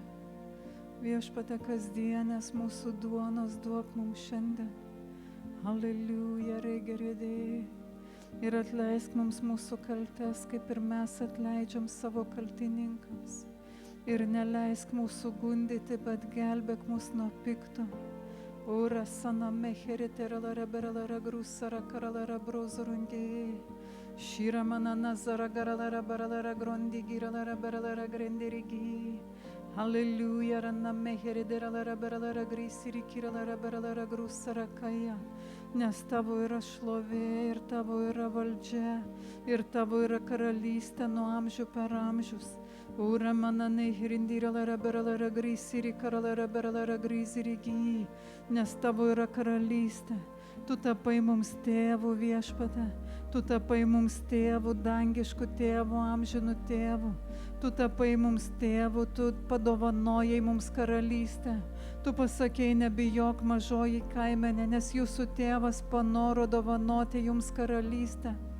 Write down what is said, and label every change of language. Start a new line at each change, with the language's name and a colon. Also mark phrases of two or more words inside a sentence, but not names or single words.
Lithuanian: Viešpatie, kasdienės mūsų duonos duok mums šiandien. Halleluja, reigeridėjai. Ir atleisk mums mūsų kaltes, kaip ir mes atleidžiam savo kaltininkams. Ir neleisk mūsų gundyti, bet gelbėk mus nuo pikto. Ura sana mecherite ralara beralara grusara karalara brozorungėjai. Šyra mana nazara garalara baralara grondi giralara beralara grendirigi. Halleluja, rana mecheride ralara beralara grisiri kiralara beralara grusara kaja. Nes tavo yra šlovė ir tavo yra valdžia ir tavo yra karalystė nuo amžių per amžius. Ura mana nehirindira lara beralara grisiri karalara beralara grisirigi. Nes tavo yra karalystė. Tu tapai mums tėvų, Viešpatie. Tu tapai mums tėvų, dangiškų tėvų, amžinų tėvų. Tu tapai mums tėvų, tu padovanojai mums karalystę. Tu pasakei, nebijok mažoji kaimenė, nes jūsų tėvas panoro dovanoti jums karalystę.